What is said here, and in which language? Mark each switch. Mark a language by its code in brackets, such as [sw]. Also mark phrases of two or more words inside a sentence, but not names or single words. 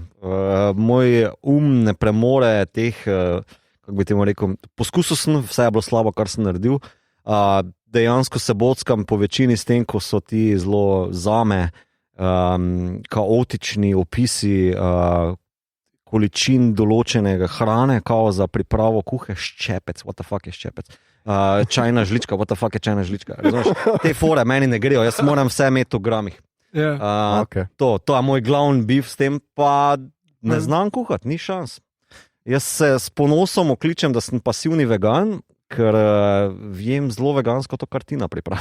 [sl] Moj ne premore teh, kako bi temu rekel, poskusil sem, vse je bilo slabo, kar sem naredil. Dejansko se bockam po večini s tem, ko so ti zelo zame kaotični opisi količin določenega hrane, kao za pripravo kuhe, ščepec, [en] what the fuck [sl] je ščepec, čajna žlička, [en] what the fuck [sl] je čajna žlička. Razumeš? Te fore meni ne grejo, jaz moram vse imeti v gramih. Okay. To je moj glavni bif, s tem pa ne znam kuhati, ni šans. Jaz se s ponosom okličem, da sem pasivni vegan, ker vjem zelo vegansko to, kar Tina pripravi.